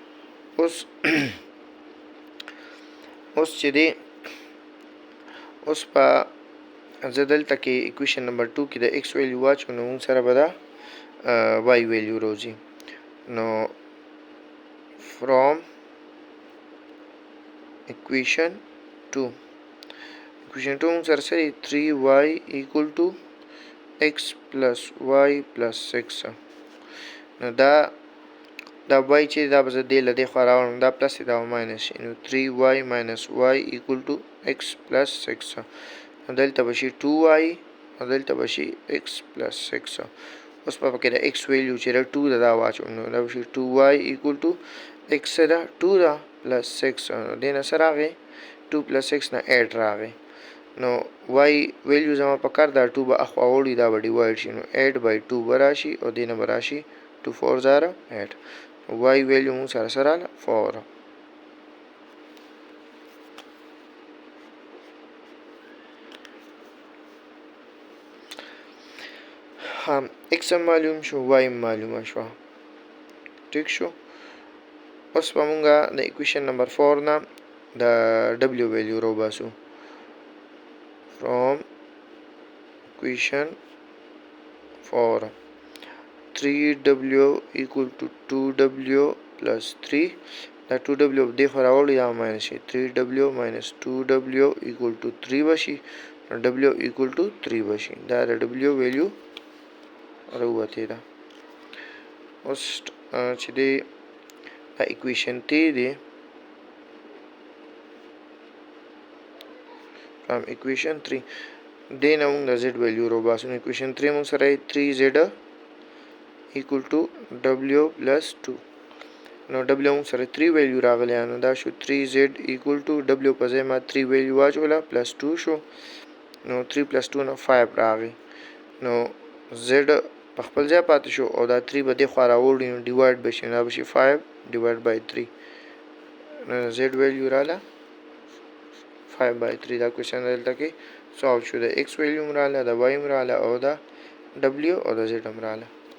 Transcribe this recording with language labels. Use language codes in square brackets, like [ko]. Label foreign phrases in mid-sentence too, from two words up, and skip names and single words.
[ps] اوس چې دی اوس په زه دلته کې equation نمبر 2 کې د x ویلیو واچو نو موږ سره به دا y ویلیو راوځي. نو [en] from equation 2 [ps] موږ سره سره [en] 3y equal to x plus y plus 6 [ps] نو دا y چې دا به زه دې له دې خوا راوړم دا پلس دا ماینس شي نو [en] 3y minus y equal to x plus 6 [ps] نو دلته به شي 2y او دلته به شي [en] x plus 6. [ps] اوس په کې د x ویلیو چې دا 2 دا واچو نو دا به شي [en] 2y equal to x [ps] دا 2 دا [en] plus 6 [ps] نو دې نه سره راغی [en] 2 plus 6 [ps] نه 8 راغی نو y ویلیو زما په کار دا 2 به اخوا وړي دا به ډیوایډ شي نو 8/2 به راشي او دې نه به راشي 2 4 0 8 y ویلیو موږ سره سره 4. x معلوم شو y معلومه شو ټیک شو. اوس به مونږه د equation نمبر 4 نه د w ویلیو رو باسو [en] from equation 4 3w equal to 2w plus 3 [ps] دا 2w دې خو راوړي دا ماینس شي [en] 3w minus 2w equal to 3 [ps] بشي [en] w equal to 3 [ps] بشي دا د w ویلیو راوته ده. اوس چې دی دا equation 3 دی [en] from equation 3 [ps] دې نه موږ د z ویلیو رو باسو نو equation 3 موږ سره [en] 3z equal to w plus 2 [ps] نو w موږ سره 3 ویلیو راغلی نو دا شو [en] 3z equal to w [ps] په ځای ما 3 ویلیو واچوله [en] plus 2 [ps] شو نو [en] 3 plus 2 [ps] نو 5 راغی نو z په خپل ځای پاتې شو او دا 3 به دې خوا راوړي نو ډیوایډ بشي دا بشي 5/3 نو z ویلیو راله 5/3 دا کوېشن دلته کې سالو شو د x ویلیو هم راله د y هم راله او د w او د z هم راله.